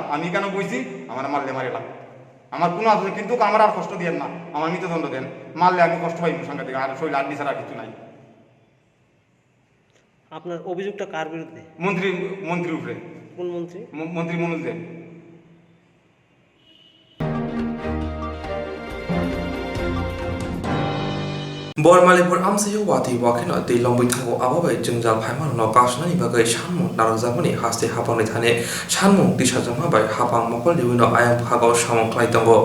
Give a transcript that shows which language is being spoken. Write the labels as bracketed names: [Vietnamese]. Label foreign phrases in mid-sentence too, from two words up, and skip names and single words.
[Bangla] আমি এখানে বইছি আমার মারলে মারিলাম, আমার কোনো আছে কিন্তু আমার আর কষ্ট দেন না, আমার মৃত্যুদণ্ড দেন। মারলে আমি কষ্ট পাই সঙ্গে থেকে, আর শরীর আড্ডি ছাড়া কিছু নাই। আপনার অভিযোগটা কার বিরুদ্ধে? মন্ত্রীর উপরে। কোন মন্ত্রী? মন্ত্রী মনোজ দেব। [Kok Borok] बरमालिपुर आमसायाव वाथै वाखेन दै लंबैथांगौ आबाबाय जोंजाल फाइमारनो कासनानि बागै सानमुं नारजामनि हास्ते हापांनि थाने सानमुं दिसाजामाबाय हापां मकल लिविनो आयां भागाव सामं खालायदोंगो।